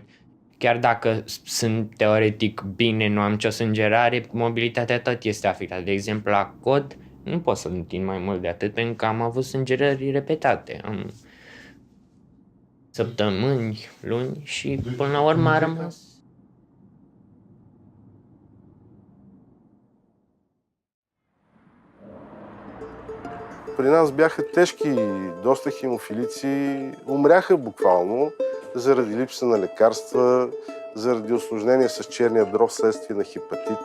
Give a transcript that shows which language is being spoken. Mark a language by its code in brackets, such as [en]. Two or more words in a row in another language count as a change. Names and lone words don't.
[ro] Chiar dacă sunt teoretic bine, nu am nicio sângerare, mobilitatea tot este afectată. De exemplu, la cot, nu pot să-l întind mai mult de atât, pentru că am avut sângerări repetate. Am săptămâni, luni și până la urmă a rămas. [bg] При нас бяха тежки, доста хемофилици, умряха буквално заради липса на лекарства, заради осложнения с черния дроб вследствие на хепатит.